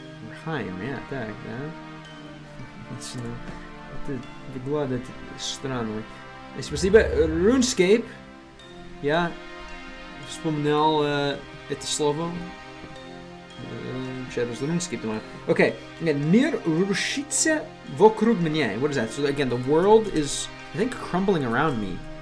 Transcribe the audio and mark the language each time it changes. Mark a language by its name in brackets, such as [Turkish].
[Russian] Рхайм, yeah, так, да. Это выглядит странно. Спасибо, RuneScape. Я вспоминал это слово. Через RuneScape, думаю. Okay, мир рушится вокруг меня. [English] What is that? So again, the world is, I think, crumbling around me.